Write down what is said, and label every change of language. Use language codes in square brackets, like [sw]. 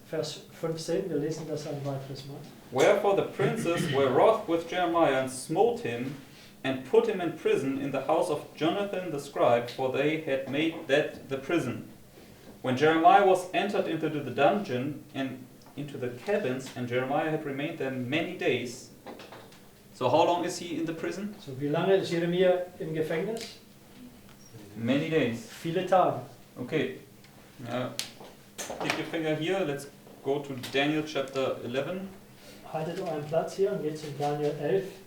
[de] Vers 15, wir lesen das ein weiteres Mal. [en] Wherefore the princes were wroth with Jeremiah and smote him and put him in prison in the house of Jonathan the scribe, for they had made that the prison. When Jeremiah was entered into the dungeon and into the cabins, and Jeremiah had remained there many days. So how long is he in the prison? [de] So wie lange ist Jeremia im Gefängnis? [en] Many days. [de] Viele Tage. [en] Okay. Keep your finger here. Let's go to Daniel chapter 11. [de] Haltet euren Platz hier und geht zu Daniel 11.